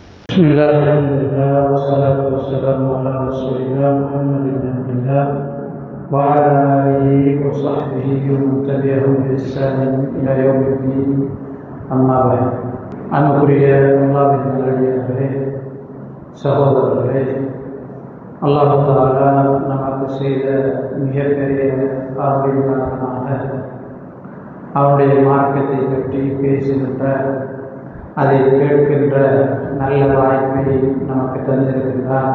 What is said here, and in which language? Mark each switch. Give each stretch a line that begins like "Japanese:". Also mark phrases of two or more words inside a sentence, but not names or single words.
Arabic: بسم الله الحمد لله والصلاة والسلام على رسول الله محمد بن عبد الله وعلى آله وصحبه ومن تبعهم بإحسان إلى يوم الدين أما بعد
Tamil: அன்புக்குரிய அல்லாஹ்வின் நல்லடியார்களே, சகோதரர்களே,
Arabic: الله تعالى
Tamil: நமக்கு செய்த மிகப்பெரிய அருளின் காரணமாக அவருடைய மார்க்கத்தை பற்றி பேசுகின்ற, அதை கேட்கின்ற நல்ல வாய்ப்பை நமக்கு தந்திருக்கின்றார்.